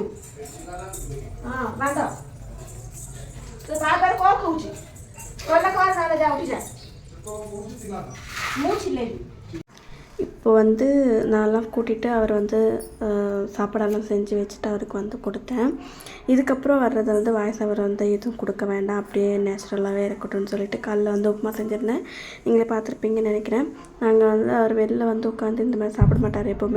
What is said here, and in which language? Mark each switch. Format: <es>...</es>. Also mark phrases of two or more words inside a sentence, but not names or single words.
<or>ହଁ ବାନ୍ଧ। ତ ବାରବାର କ'ଣ କହୁଛି? କହିଲା କ'ଣ ସାରା ଯା ଉଠି ଯା। ମୁଁ ଚିଲେଇବି।</or> <ta>இப்போ வந்து நான்லாம் கூட்டிகிட்டு அவர் வந்து சாப்பாடெல்லாம் செஞ்சு வச்சுட்டு அவருக்கு வந்து கொடுத்தேன். இதுக்கப்புறம் வர்றதை வந்து வாய்ஸ் அவர் வந்து எதுவும் கொடுக்க வேண்டாம், அப்படியே நேச்சுரலாகவே இருக்கட்டும்னு சொல்லிட்டு காலைல வந்து உப்புமா செஞ்சுருந்தேன். நீங்களே பார்த்துருப்பீங்கன்னு நினைக்கிறேன். நாங்கள் வந்து அவர் வெளில வந்து உட்காந்து இந்த மாதிரி சாப்பிட மாட்டார் எப்போவுமே.</ta>